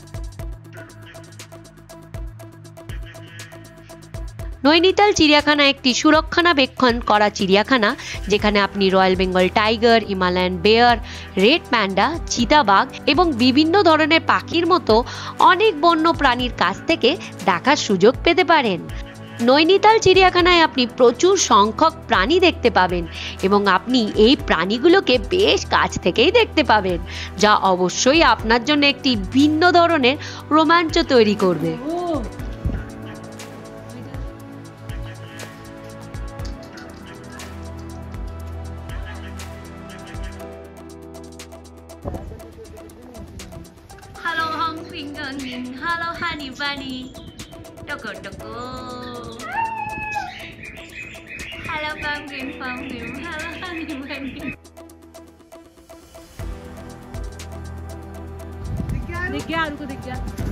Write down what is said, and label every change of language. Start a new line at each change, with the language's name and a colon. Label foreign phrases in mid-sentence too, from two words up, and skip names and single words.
Bangla: নৈনিতাল চিড়িয়াখানা একটি সুরক্ষণাবেক্ষণ করা চিড়িয়াখানা, যেখানে আপনি
English: Royal Bengal Tiger, Himalayan bear, red panda,
Bangla: চিতাবাঘ এবং বিভিন্ন ধরনের পাখির মতো অনেক বন্য প্রাণীর কাছ থেকে দেখার সুযোগ পেতে পারেন। নৈনিতাল চিড়িয়াখানায় আপনি প্রচুর সংখ্যক প্রাণী দেখতে পাবেন, এবং আপনি এই প্রাণীগুলোকে বেশ কাছ থেকেই দেখতে পাবেন, যা অবশ্যই আপনার জন্য একটি ভিন্ন ধরনের রোমাঞ্চ তৈরি করবে।
English: Hello Hong Finger, hello Honey Bunny, Toco Toco. Hello Pumpkin, hello Honey Bunny.
Hindi: दिख गया, उनको दिख गया।